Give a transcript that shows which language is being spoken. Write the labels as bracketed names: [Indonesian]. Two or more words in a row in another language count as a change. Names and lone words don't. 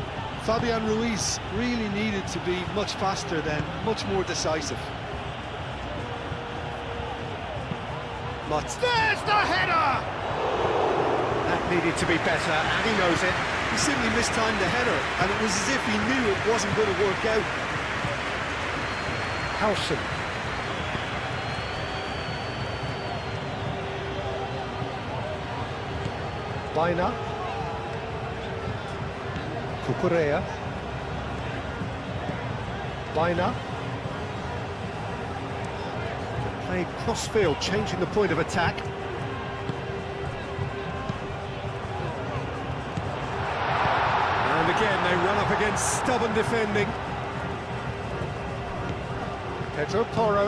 [English] Fabian Ruiz really needed to be much faster then, much more decisive. There's the header! That needed to be better, and he knows it. He simply mistimed the header, and it was as if he knew it wasn't going to work out. Howson. Baina. Cucurella. Baina. Played cross-field, changing the point of attack. And again, they run up against stubborn defending. Pedro Porro.